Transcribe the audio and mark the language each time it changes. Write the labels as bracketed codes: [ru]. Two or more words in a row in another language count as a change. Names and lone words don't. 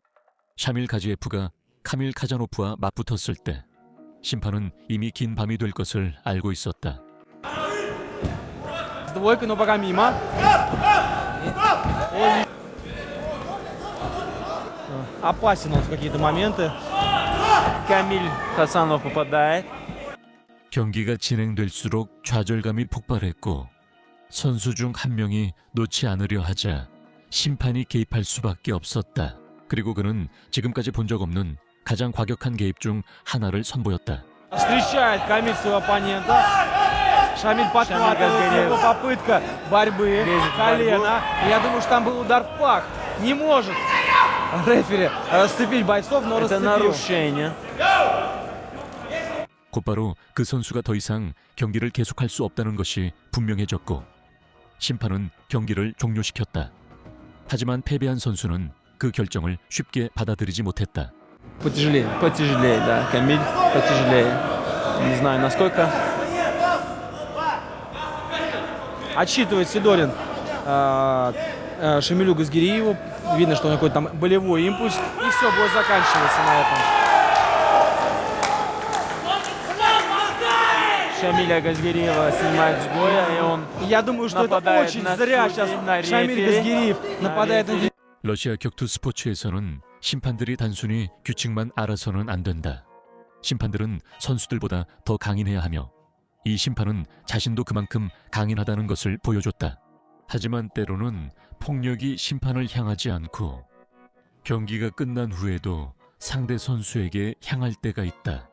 [ko] 샤밀 가지에프가 카밀 카자노프와 맞붙었을 때 심판은 이미 긴 밤이 될 것을 알고 있었다. [ru] Двойка, но пока мимо. Опасен он в какие-то моменты. Камиль Хасанов попадает. [ko] 경기가 진행될수록 좌절감이 폭발했고 선수 중 한 명이 놓지 않으려 하자 심판이 개입할 수밖에 없었다. 그리고 그는 지금까지 본 적 없는 가장 과격한 개입 중 하나를 선보였다. [ru] Встречает Камиль своего оппонента. Шамиль подхватывает, его попытка борьбы, колено. Я думаю, что там был удар в пах. Не может рефери расцепить бойцов, но расцепил. Это нарушение. [ko] 곧바로 그 선수가 더 이상 경기를 계속할 수 없다는 것이 분명해졌고 심판은 경기를 종료시켰다. 하지만 패배한 선수는 그 결정을 쉽게 받아들이지 못했다. [ru] Потяжелее, да, Камиль, потяжелее. Не знаю, насколько. Отсчитывает Сидорин Шамилю Газгириеву. Видно, что у него какой-то там болевой импульс. И все, бой заканчивается на этом. Шамиля Газгириева снимает с боя, и он Я думаю, что это очень зря сейчас Шамиль Газгириев нападает на... [ko] 러시아 격투 스포츠에서는 심판들이 단순히 규칙만 알아서는 안 된다. 심판들은 선수들보다 더 강인해야 하며 이 심판은 자신도 그만큼 강인하다는 것을 보여줬다. 하지만 때로는 폭력이 심판을 향하지 않고 경기가 끝난 후에도 상대 선수에게 향할 때가 있다.